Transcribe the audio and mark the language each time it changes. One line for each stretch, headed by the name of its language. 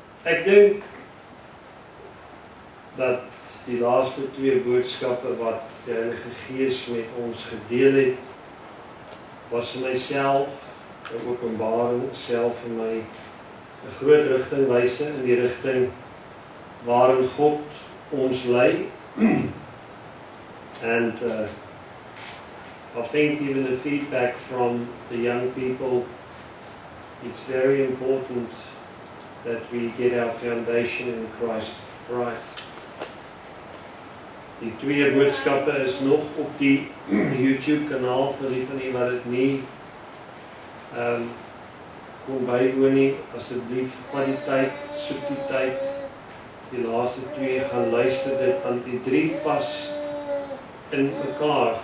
Afrikaans: ek dink dat die laaste 2 boodskappe wat die Heilige Gees met ons gedeel het, was vir myself 'n openbaring, self vir my 'n groot rigtingwyse in die rigting waarin God ons lei.
English: And I think even the feedback from the young people, it's very important that we get our foundation in Christ right.
Afrikaans: Die 2 boodskappe is nog op die YouTube kanaal vir die van die wat dit nie kon bywoon nie. Asseblief, vat die tyd, soek die tyd, die laaste 2 gaan luister dit, want die 3 pas in mekaar.